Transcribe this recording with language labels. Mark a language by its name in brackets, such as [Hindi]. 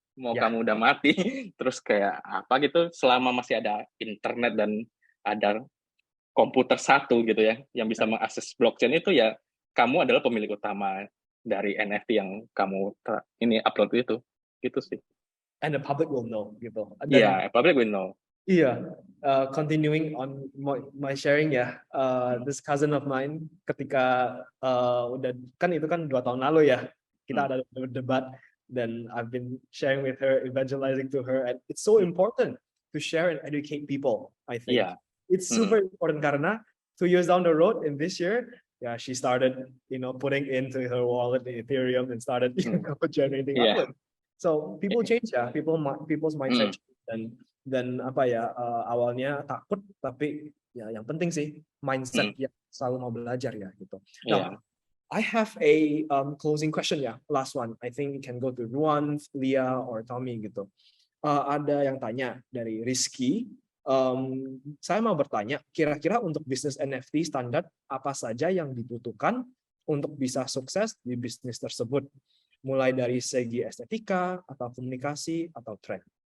[Indonesian] Mau kamu udah mati, terus kayak apa gitu, selama masih ada internet dan ada komputer satu gitu ya, yang bisa mengakses blockchain itu ya, kamu adalah pemilik utama dari NFT yang kamu ini upload itu, gitu sih. [English] And the public will know gitu. Yeah, public will know. Iya, continuing on my sharing ya, this cousin of mine [Indonesian] ketika udah kan itu kan 2 tahun lalu ya, kita ada debat, [English] dan I've been sharing with her, evangelizing to her, and it's so important to share and educate people. I think it's super important karena 2 years down the road in this year, she started putting into her wallet the Ethereum and started generating upload. So people change [Indonesian] ya, people's mindset dan apa ya, awalnya takut, tapi ya yang penting sih mindset yang selalu mau belajar ya gitu. [English] Now, I have a closing question ya, last one. I think it can go to Ruan, Lia, or Tommy gitu. [Indonesian] Ada yang tanya dari Rizky. Saya mau bertanya, kira-kira untuk bisnis NFT standar apa saja yang dibutuhkan untuk bisa sukses di bisnis tersebut? Mulai dari segi estetika, atau komunikasi, atau tren.